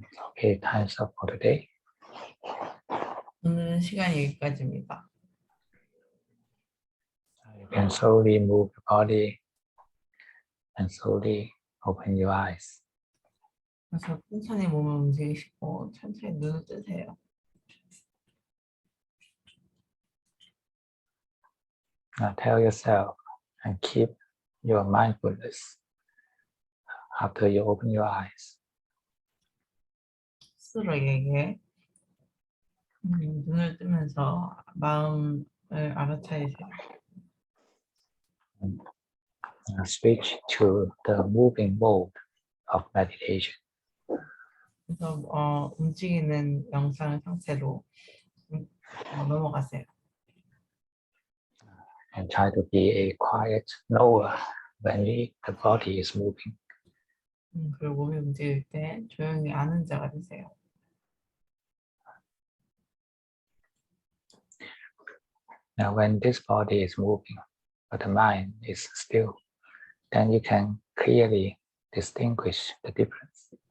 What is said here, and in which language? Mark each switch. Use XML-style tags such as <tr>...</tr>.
<en>Okay, time's up for today.</en> <ko>오늘 시간이 여기까지입니다.</ko> <en>You can slowly move the body and slowly open your eyes.</en> <ko>그래서 천천히 몸을 움직이시고 천천히 눈을 뜨세요.</ko> <en>Now tell yourself and keep your mindfulness after you open your eyes.</en> <ko>스스로에게 눈을 뜨면서 마음을 알아차리세요.</ko> <en>Switch to the moving mode of meditation.</en> <ko>그래서 움직이는 영상 상태로 넘어가세요.</ko> <en>And try to be a quiet knower when the body is moving.</en> <ko>그리고 몸이 움직일 때 조용히 아는 자가 되세요.</ko> <en>Now when this body is moving, but the mind is still, then you can clearly distinguish the difference.</en>